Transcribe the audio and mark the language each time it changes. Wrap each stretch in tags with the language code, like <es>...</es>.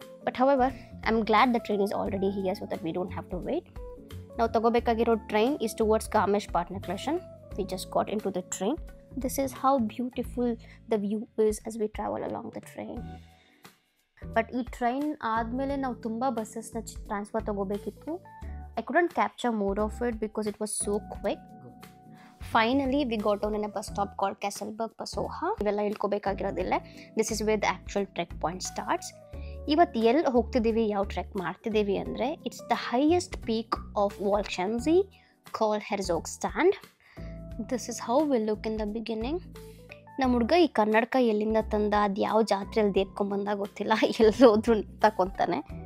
<en>But however I am glad the train is already here, so that we don't have to wait.</en> <kn>ನಾವು ತೊಗೋಬೇಕಾಗಿರೋ</kn> <en>Train is towards ಕಾಮೇಶ್ ಪಾಟ್ನಕ್ಲೇಶನ್. We just got in to the train. This is how beautiful the view is as we travel along the train.</en> <kn>But ಈ train ಆದಮೇಲೆ ನಾವು ತುಂಬ ಬಸ್ಸಸ್ನ transfer ತೊಗೋಬೇಕಿತ್ತು.</kn> <en>I couldn't capture more of it because it was so quick. Finally, we got on in a bus stop called Kesselberg Pasoha.</en> <kn>ಇವೆಲ್ಲ ಇಳ್ಕೋಬೇಕಾಗಿರೋದಿಲ್ಲ.</kn> <en>This is where the actual trek point starts.</en> <kn>ಇವತ್ತು ಎಲ್ಲಿ ಹೋಗ್ತಿದ್ದೀವಿ, ಯಾವ trek ಮಾಡ್ತಿದ್ದೀವಿ ಅಂದರೆ,</kn> <en>It's the highest peak of Walchensee called Herzogstand. This is how will look in the beginning.</en> <kn>ನಮ್ಮ ಹುಡುಗ ಈ ಕನ್ನಡಕ ಎಲ್ಲಿಂದ ತಂದ, ಅದು ಯಾವ ಜಾತ್ರೆಯಲ್ಲಿ ದೇಪ್ಕೊಂಬಂದಾಗ ಗೊತ್ತಿಲ್ಲ, ಎಲ್ಲೋದ್ರೂ ನಿಂತಾಕೊಂತಾನೆ.</kn>